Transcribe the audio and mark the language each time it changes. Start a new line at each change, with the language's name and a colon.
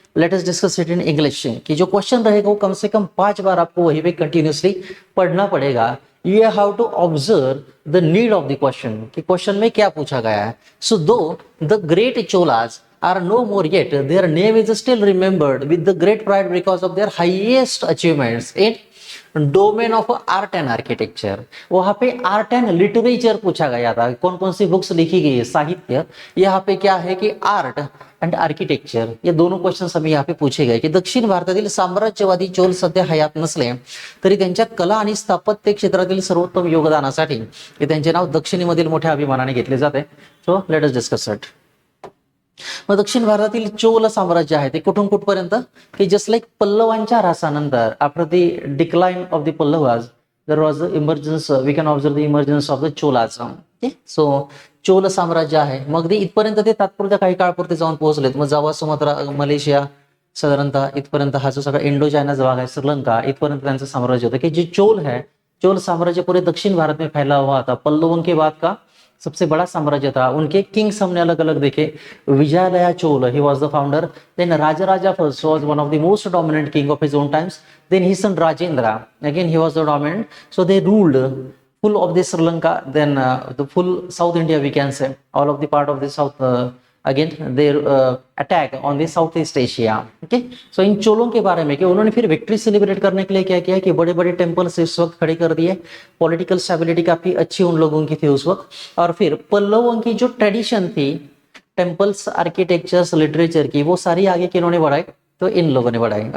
English: Let us discuss it in English.
Hindi: कि जो question रहेगा वो कम से कम 5 बार आपको वही पे कंटिन्यूसली पढ़ना पड़ेगा.
English: you have to observe the need of the question,
Hindi: कि क्वेश्चन में क्या पूछा गया है.
English: So though the great Cholas are no more yet, their name is still remembered with the great pride because of their highest achievements in domain of art and architecture.
Hindi: वहां पे art and literature पूछा गया था, कौन कौन सी बुक्स लिखी गई है, साहित्य। यहाँ पे क्या है कि आर्ट एंड आर्किटेक्चर, ये दोनों क्वेश्चन हमें यहाँ पे पूछे गए की
Marathi: दक्षिण भारतातील साम्राज्यवादी चोल सध्या हयात नसले तरी त्यांच्या कला आणि स्थापत्य क्षेत्रातील सर्वोत्तम योगदानासाठी त्यांचे नाव दक्षिणेमधील मोठ्या अभिमानाने घेतले जाते।
English: So let us discuss it.
Marathi: मग दक्षिण भारतातील चोल साम्राज्य आहे ते कुठून कुठपर्यंत की
English: just like
Marathi: पल्लवांच्या ऱ्हासानंतर
English: After the decline of the Pallavas there was the emergence, we can observe the emergence of the Cholas.
Marathi: Okay, so Chola साम्राज्य आहे मग ते इथपर्यंत ते तात्पुरत्या काही काळपुरते जाऊन पोहोचलेत। मग जावा, सुमात्रा, मलेशिया, साधारणतः इथपर्यंत हा जो सगळा इंडो चायनाचा भाग आहे, श्रीलंका, इथपर्यंत त्यांचं साम्राज्य होतं की जे चोल है,
Hindi: चोल साम्राज्य पूरे दक्षिण भारत में फैला हुआ था। पल्लवों के बाद का सबसे बड़ा साम्राज्य था। उनके किंग्स हमने अलग अलग देखे, विजयालया Chola,
English: He was the founder. Then Rajaraja first was one of the most dominant king of his own times. Then his son Rajendra, again he was the dominant. So they ruled full of the Sri Lanka, then the full South India, we can say all of the part of the South, again their attack on the Southeast Asia।
Hindi: okay, so इन चोलों के बारे में कि उन्होंने फिर victory celebrate करने के लिए क्या किया कि बड़े बड़े टेम्पल्स इस वक्त खड़े कर दिए। पॉलिटिकल स्टेबिलिटी काफी अच्छी उन लोगों की थी उस वक्त। और फिर पल्लवों की जो ट्रेडिशन थी टेम्पल्स, आर्किटेक्चर्स, लिटरेचर की, वो सारी आगे किन्होंने बढ़ाई, तो इन लोगों ने बढ़ाई।